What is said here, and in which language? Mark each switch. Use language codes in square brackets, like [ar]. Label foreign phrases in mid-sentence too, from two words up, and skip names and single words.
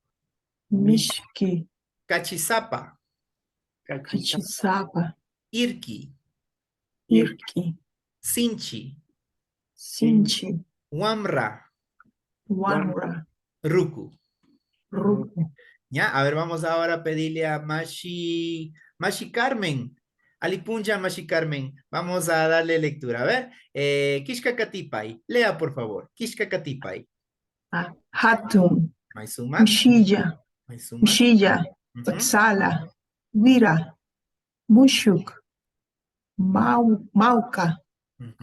[qu] mishki, Cachisapa. cachisa, kachisapa, Irki. irki, Sinchi. sinchi, Wamra. wam, wanra, Ruku. ru, ruku, [es] ¿Ya? A ver, vamos ahora a pedirle a Mashi Carmen. [qu] Alipunja Mashi [es] Carmen. Vamos a darle lectura. A ver, [qu] Kishka Katipay. [es] Lea, por favor. [qu] Kishka Katipay. Hatun, Maisumak. Mshija, Maisumak. Mshija, Ujú, Utsala, Wira, Mushuk, Mauka, ujú,